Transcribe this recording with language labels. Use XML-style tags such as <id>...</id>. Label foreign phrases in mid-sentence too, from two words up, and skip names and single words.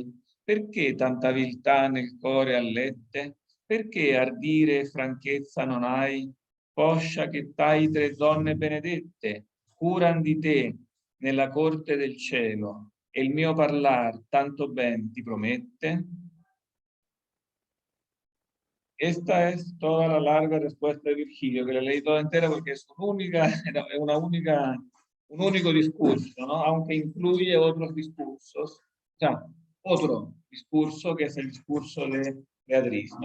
<it>Perché tanta viltà nel core allette? Perché ardire e franchezza non hai? Poscia che tai 3 donne benedette, curan di te nella corte del cielo, e il mio parlar tanto ben ti promette.</it> <es>Esta es toda la larga respuesta de Virgilio, que la leí toda entera porque es un único discurso, ¿no? Aunque incluye otros discursos. O sea, otro discurso que es el discurso de Beatriz, ¿no?</es>